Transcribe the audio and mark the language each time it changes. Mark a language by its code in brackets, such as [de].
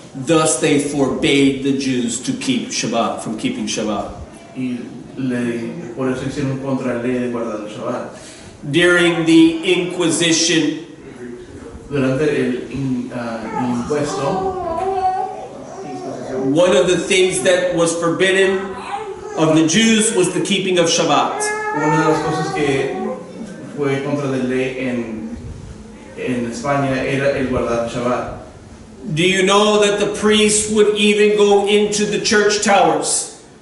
[en] Thus they forbade the Jews to keep Shabbat, from keeping Shabbat. [es] Y por eso hicieron contra la ley de guardar el Shabbat. [en] During the Inquisition, [es] Durante el impuesto, [en] one of the things that was forbidden of the Jews was the keeping of Shabbat. [es] una de las cosas que fue contra la ley en España era el guardar el Shabbat. [en] Do you know that the priests would even go into the church towers?